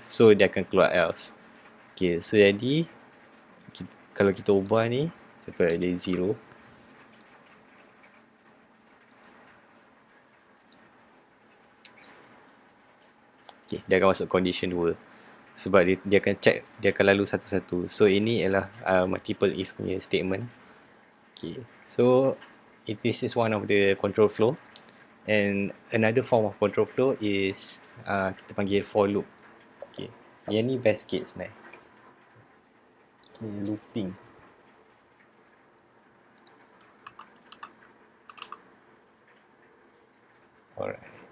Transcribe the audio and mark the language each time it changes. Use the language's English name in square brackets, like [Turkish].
[Malay] So dia akan keluar else. Okay, so jadi kalau kita ubah ni, contoh ada 0. Okay, dia akan masuk condition 2. Sebab dia akan check, dia akan lalu satu-satu. So ini ialah multiple if punya statement. [English] Okay, so this is one of the control flow. And another form of control flow is [Malay] kita panggil [English] for loop. [Malay] Okay, yang ni best case sebenarnya. [English] Okay, looping. Alright.